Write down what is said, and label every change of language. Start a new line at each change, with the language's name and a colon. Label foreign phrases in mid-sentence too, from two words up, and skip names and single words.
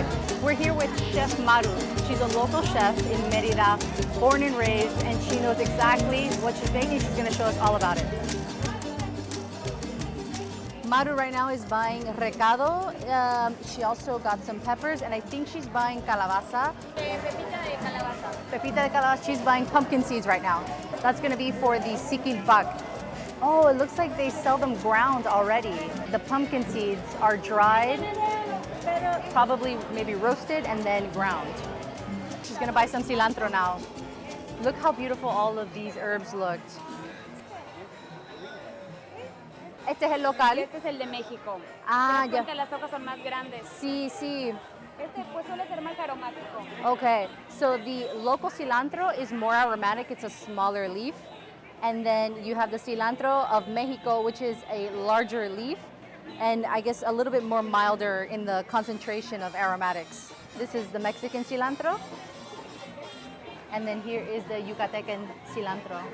English: We're here with Chef Maru. She's a local chef in Merida, born and raised, and she knows exactly what she's making. She's going to show us all about it. Maru right now is buying recado. She also got some peppers, and I think she's buying calabaza.
Spanish: Pepita de calabaza. Pepita de calabaza.
English: She's buying pumpkin seeds right now. That's going to be for the Sikil Pak. Oh, it looks like they sell them ground already. The pumpkin seeds are dried, probably maybe roasted and then ground. She's going to buy some cilantro now. Look how beautiful all of these herbs looked.
Spanish: Este es el local. Este es el de México. Ah, ya. ya. Las hojas son más grandes. Sí, sí. Este pues suele ser más aromático.
English: Okay, so the local cilantro is more aromatic. It's a smaller leaf. And then you have the cilantro of Mexico, which is a larger leaf. And I guess a little bit more milder in the concentration of aromatics. This is the Mexican cilantro. And then here is the Yucatecan cilantro.